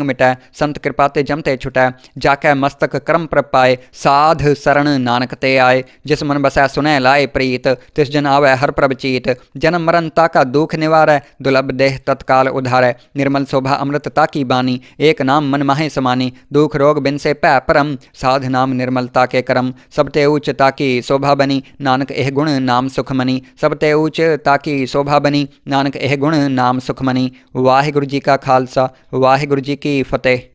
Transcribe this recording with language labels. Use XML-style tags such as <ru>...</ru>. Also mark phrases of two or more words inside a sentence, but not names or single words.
<bra>मिटै, संत कृपा ते जमते छुटै, जाकै मस्तक कर्म प्रभ पाए, साध शरण नानक ते आए, जिस मन बसै सुनै लाए प्रीत, तिस जन आवै हर प्रभ चीत, जन्म मरण ताका दुख निवारै, दुर्लभ देह तत्काल उधारै, निर्मल शोभा अमृत ताकी बानी, एक नाम मन माहे समानी, दुख रोग बिन से पै परम, साध नाम निर्मलता के करम, सब ते ऊच ताकी शोभा बनी, नानक एह गुण नाम सुख मनी, सब ते ऊच ताकी शोभा बनी, नानक एह गुण नाम सुख मनी। वाहिगुरु जी का खालसा वाहिगुरु जी की फतेह।</bra>